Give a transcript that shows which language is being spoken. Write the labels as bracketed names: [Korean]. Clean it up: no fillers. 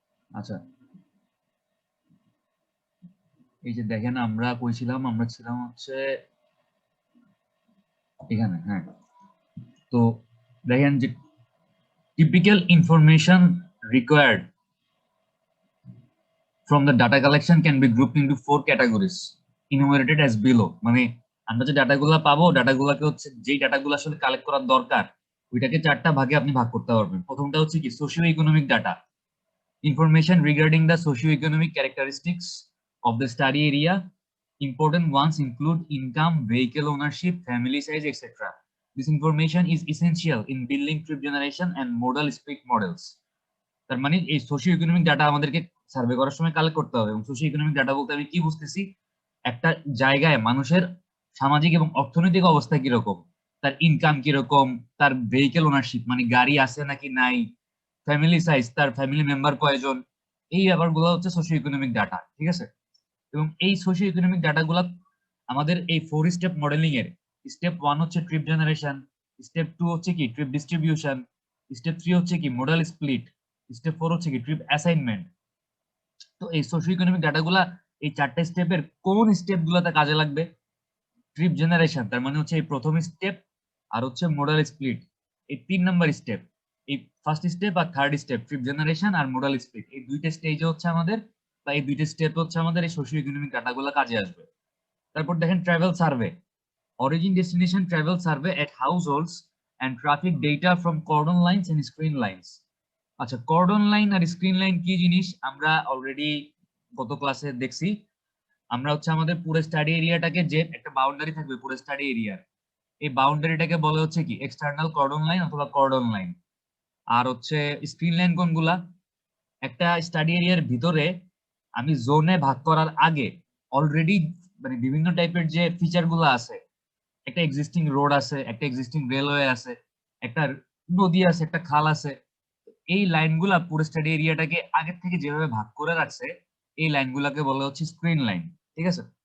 [Bangla] আচ্ছা, এই যে দেখেন আমরা কইছিলাম, আমরা ছিলাম হচ্ছে এখানে। হ্যাঁ, তো দেখেন যে [English] Typical information required from the data collection can be grouped into 4 categories enumerated as below। মানে আমরা যে ডাটাগুলো পাবো, ডাটাগুলোকে হচ্ছে যেই ডাটাগুলো আসলে কালেক্ট করার দরকার ওইটাকে 4টা ভাগে আপনি ভাগ করতে পারবেন। [Bangla] প্রথমটা হচ্ছে কি [English] Socio economic data, information regarding the socio-economic characteristics of the study area. Important ones include income, vehicle ownership, family size, etc. This information is essential in building trip generation and modal split models। [Bangla] তার মানে এই socio economic data আমাদেরকে survey করার সময় collect করতে হবে। এবং socio economic data বলতে আমি কি বুঝতেছি, একটা জায়গায় মানুষের সামাজিক এবং অর্থনৈতিক অবস্থা কিরকম, তার ইনকাম কিরকম, তার ভেহিকেল ওনারশিপ মানে গাড়ি আছে নাকি নাই, ফ্যামিলি সাইজ, তার ফ্যামিলি মেম্বার কয়জন, এই ব্যাপারগুলো হচ্ছে সোশিও ইকোনমিক ডাটা। ঠিক আছে? এবং এই সোশিও ইকোনমিক ডাটাগুলো আমাদের এই 4 স্টেপ মডেলিং এর স্টেপ 1 হচ্ছে ট্রিপ জেনারেশন, স্টেপ 2 হচ্ছে কি ট্রিপ ডিস্ট্রিবিউশন, স্টেপ 3 হচ্ছে কি মডাল স্প্লিট, স্টেপ 4 হচ্ছে কি ট্রিপ অ্যাসাইনমেন্ট। তো এই সোশিও ইকোনমিক ডাটাগুলা এই 4টা স্টেপের কোন স্টেপগুলোতে কাজে লাগবে? ট্রিপ জেনারেশন, তার মানে হচ্ছে এই প্রথম স্টেপ, আর হচ্ছে মডাল স্প্লিট এই 3 নাম্বার স্টেপ। এই ফার্স্ট স্টেপ আর থার্ড স্টেপ ট্রিপ জেনারেশন আর মডাল স্প্লিট এই দুইটা স্টেজে হচ্ছে আমাদের, বা এই দুইটা স্টেপ হচ্ছে আমাদের এই সোশিও ইকোনমিক ডাটাগুলো কাজে আসবে। তারপর দেখেন [English] Travel survey, origin destination travel survey at households and traffic data from cordon lines and screen lines। [Bangla] আচ্ছা, কর্ডন লাইন আর স্ক্রিন লাইন কি জিনিস আমরা অলরেডি গত ক্লাসে দেখছি। আমরা হচ্ছে আমাদের পুরো স্টাডি এরিয়াটাকে যে একটা বাউন্ডারি থাকবে পুরো স্টাডি এরিয়ার, এই বাউন্ডারিটাকে বলে হচ্ছে কি এক্সটার্নাল কর্ডন লাইন অথবা কর্ডন লাইন। আর হচ্ছে স্ক্রিন লাইন কোনগুলা, একটা স্টাডি এরিয়ার ভিতরে আমি জোনে ভাগ করার আগে অলরেডি মানে বিভিন্ন টাইপের যে ফিচার গুলো আছে, একটা এক্সিস্টিং রোড আছে, একটা এক্সিস্টিং রেলওয়ে আছে, একটা নদী আছে, একটা খাল আছে, এই লাইনগুলা পুরো স্টাডি এরিয়াটাকে আগের থেকে যেভাবে ভাগ করে রাখছে এই লাইনগুলাকে বলা হচ্ছে স্ক্রিন লাইন। ঠিক আছে?